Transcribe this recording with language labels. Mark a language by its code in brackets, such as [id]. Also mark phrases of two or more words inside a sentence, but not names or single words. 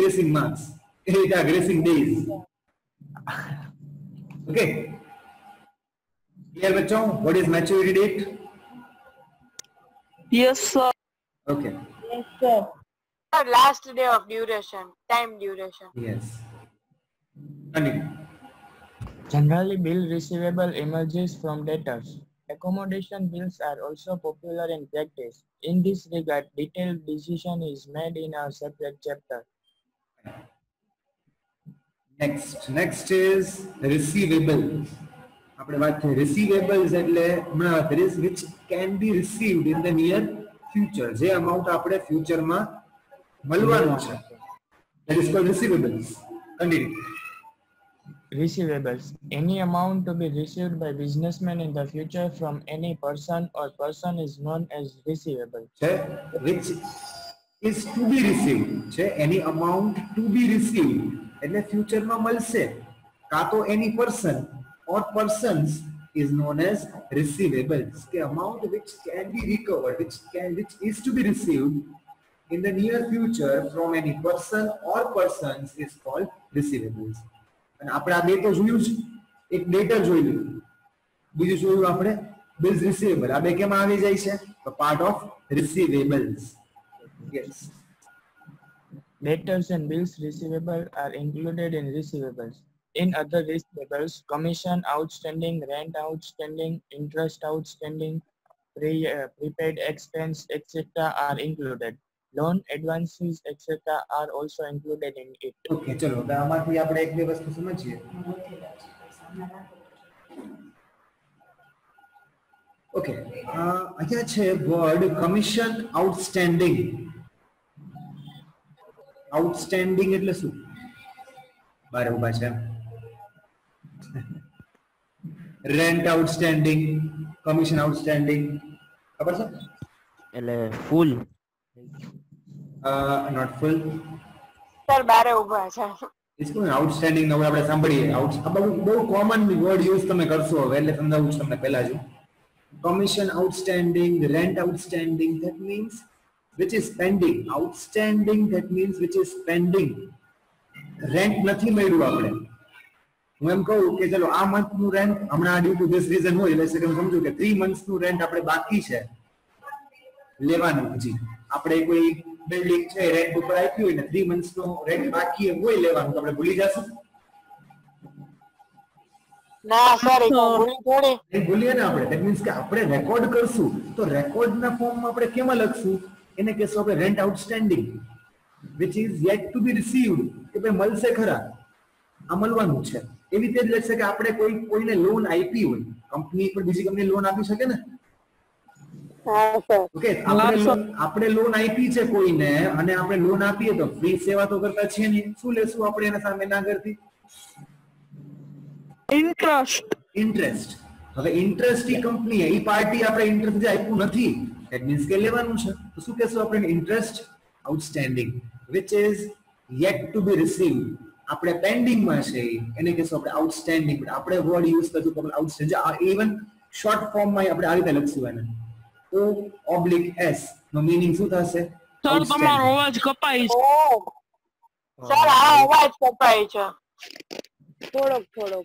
[en] gracing marks એટલે gracing days. okay, clear બચ્ચો? What is maturity date? Yes sir. ઓકે, Yes sir. Last day of duration, time duration. યસ. Continue. Generally, bill receivable emerges from debtors. Accommodation bills are also popular in practice. In this regard, detailed decision is made in a separate chapter. Next is receivables. [gu] આપણે વાત થઈ [en] receivables એટલે that is which can be received in the near future. [gu] જે amount આપણે future માં મળવાનું છે, [en] that is called receivables. Continue. Receivables. Any amount to be received by businessmen in the future from any person or person is known as receivable. Which is to be received. Any amount to be received [gu] એટલે future માં મળશે. કાં તો [en] any person or persons is known as receivables. The amount which can be recovered, which is to be received in the near future from any person or persons is called receivables. [gu] અને આપણે આ બે તો જોયું જ, એક ડેટર જોઈ લીધું, બીજું જોયું આપણે [en] bills receivable. [gu] આ બે કેમાં આવી જાય છે? તો [en] part of receivables. Yes. Debtors and bills receivable are included in receivables. In other receivables, commission outstanding, rent outstanding, interest outstanding, prepaid expense, etc. are included. Loan advances, etc. are also included in it. [gu] Okay, ચલો હવે આમાંથી આપણે એક બે વસ્તુ સમજીએ. ઓકે, અહીંયા છે [en] word commission outstanding. [gu] આઉટસ્ટેન્ડિંગ એટલે શું? બારે ઉભા છે. [en] rent outstanding, commission outstanding, [gu] ખબર છે? એટલે ફૂલ [en] Not full. [gu] સર બારે ઉભા છે. इसको आउटस्टैंडिंग નો આપણે સાંભળીએ. આ બહુ [en] common word use [gu] તમે કરશો હવે, એટલે સમજાવું છું તમને પહેલા જ. [en] Commission outstanding, rent outstanding, that means which is pending. Outstanding, that means which is pending. [gu] Rent નથી મળ્યું આપણે. હું એમ કહું કે ચલો આ મંથ નું રેન્ટ હમણાં [en] due to this reason [gu] હોય, એટલે હું સમજુ કે 3 months નું રેન્ટ આપણે બાકી છે લેવાનું. હજી આપણે કોઈ બિલ્ડિંગ છે રેન્ટ ઉપર આપ્યું હોય ને 3 months નું રેન્ટ બાકી હોય લેવાનું, તો આપણે ભૂલી જશું? ના સર થોડી ભૂલીએ ને આપણે. [en] that means [gu] કે આપણે રેકોર્ડ કરશું તો રેકોર્ડના ફોર્મમાં આપણે કેમાં લખશું? એને કહેશું આપણે [en] rent outstanding which is yet to be received, [gu] કે ભાઈ મળશે ખરા, આ મળવાનું છે. એવી રીતે જ લખશે કે આપણે કોઈને લોન આપી હોય, કંપની પર બીજી કંપની લોન આપી શકે ને. ઓકે, આપણે લોન આપી છે કોઈને અને આપણે લોન આપીએ તો ફ્રી સેવા તો કરતા છે નહીં. શું લેશું આપણે એના સામે ના કરતી? ઇન્ટરેસ્ટ. હવે ઇન્ટરેસ્ટ ની કંપની એ પાર્ટી આપણે ઇન્ટરેસ્ટ જે આપ્યું નથી, [en] that means [gu] કે લેવાનું છે. તો શું કહેશું આપણે? [en] interest outstanding which is yet to be received. [gu] આપણે પેન્ડિંગ માં છે એને કહેશું આપણે આઉટસ્ટેન્ડિંગ. આપણે [en] word use [gu] કરશું તો આઉટસ્ટેન્ડિંગ. [en] even short form [gu] માં આપણે આ રીતે લખશું એને O/S નો મીનિંગ શું થશે? સર તમારો અવાજ કપાય છે. સર આ અવાજ કપાય છે થોડોક.